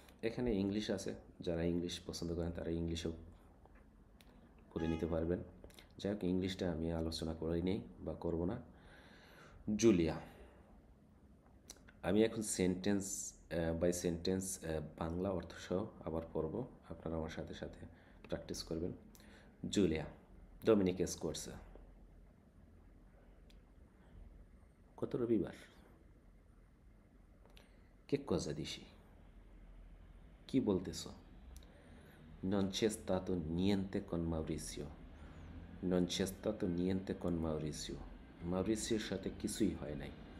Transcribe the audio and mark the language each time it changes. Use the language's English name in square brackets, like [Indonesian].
[Bangla] এখানে ইংলিশ আছে, যারা ইংলিশ পছন্দ করেন তারা ইংলিশেও পড়ে নিতে পারবেন। যাই হোক, ইংলিশটা আমি আলোচনা করি নেই বা করব না। জুলিয়া, আমি এখন সেন্টেন্স বাই সেন্টেন্স বাংলা অর্থসহ আবার পড়ব, আপনারা আমার সাথে সাথে প্র্যাকটিস করবেন। [Italian] জুলিয়া, Domenica scorsa. [Bangla] কত রবিবার? [Italian] Che cosa dici? [Bangla] কি বলতেছো? [Italian] Non c'è stato niente con Maurizio. Non c'è stato niente con Maurizio. [Bangla] Maurizioর সাথে কিছুই হয় নাই।